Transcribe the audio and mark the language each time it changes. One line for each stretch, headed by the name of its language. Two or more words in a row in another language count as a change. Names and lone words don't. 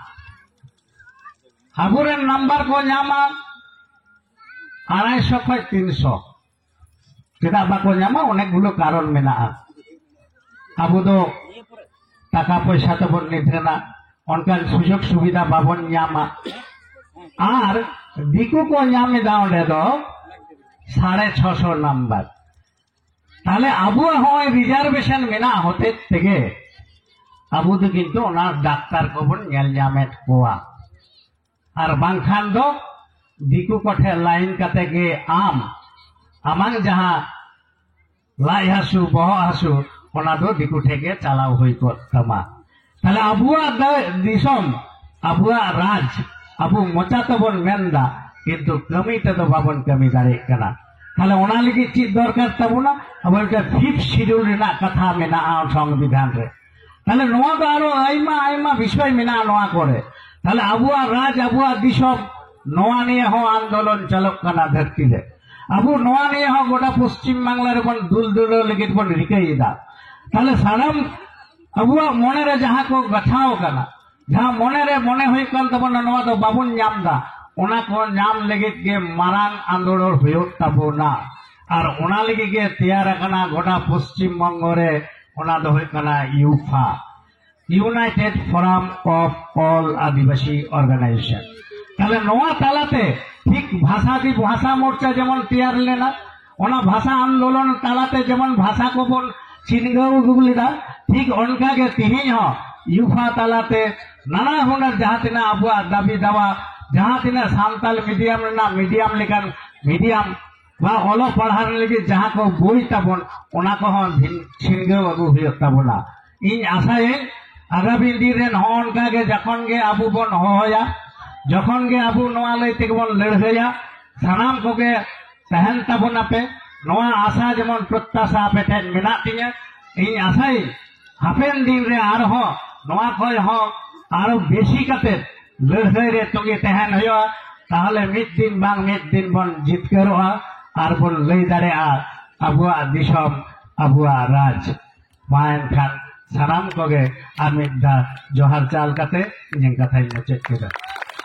Santali: आबूरे नंबर को नामा 250 खय 300 चेदा बाको नामा
Bangla: অনেকগুলো কারণ
Santali: मेना आबू दो टाका पैसा तो बन निदेना अनकान
Bangla: সুযোগ সুবিধা
Santali: बाबन नामा आर दिकु को नामे दा ओंडे दो 650 नंबर ताहले आबुआ होय रिजार्वेशन मेना होते तेगे आबू दो किन्तु ओना डाक्तार को बन नेल नामेत कोआ और बांखान दो दिकु कोठे लाइन काते गे आमांग जहां लाई हासु बह हासु ओना दो दिकु ठेके चालाव हुई को तमा ताहले आबुआ दिसम आबुआ राज आबू मोचा तो बन मेनदा किन्तु कमी ते तो बाबन कमी दाड़े कना ताहले ओना लगी चीज दरकार तबुना अब
English: fifth schedule
Santali: रेना कथा मेना संविधान रे ताहले नोआ दो आरो आइमा आइमा विषय मेना नोआ करे ताहले आबुआ राज आबुआ दिसम नोआ निये हो आंदोलन चलक कना धरती रे आबू नोआ निये हो गोटा पश्चिम बांगला रे बन दुल दुल लगी बन रिकाईदा ताहले साराम आबुआ मने रे जहां को गठाओ कना जहां मने रे मने हुई कन तबन नोआ दो बाबुन नामदा ओना को नाम लगित के मारान आंदोलन हुयुग ताबोना और ओना लगी के तैयार कना गोटा पश्चिम बंग रे ओना दो हुई कना यूफा यूनाइटेड फोराम ऑफ ऑल आदिवासी ऑर्गेनाइजेशन ताहले नोआ तालाते ठीक भाषा मोर्चा जेमन तैयार लेना ओना भाषा आंदोलन तालाते जेमन भाषा को बन चिन्गाव गुगलिदा ठीक उनका के तिहिं हो यूफा तालाते नाना हुनर जहां तिना आबुआ दाबी दावा जहां तिना सान्ताल मीडियम लेकान मीडियम बा ओलो पढ़ार लगी जहां को बोई ताबन ओना को हन छिनगाव अगु हुयुग ताबोना इन आशाए आगामी दिन रे उनका के जखन गे आबू बन होया जखन गे आबू नोआ लई ते बन लड़ाईया सानाम को के तहन ताबोना पे नोआ आशा जेमन प्रत्याशा पे ठेन मेना तिया इन आशाई हापेन दिन रे आर हो नोआ खय हो आरो बेसी काते लड़ाई रे तोगे तहन होया ताहले मिद दिन बन जितकारोआ आर बन लई दाड़ेआ आबुआ दिसम आबुआ राज मायन खान सानाम कोगे आर मिद दा जोहार चाल काते इᱧ कथाई मुचाद केदा।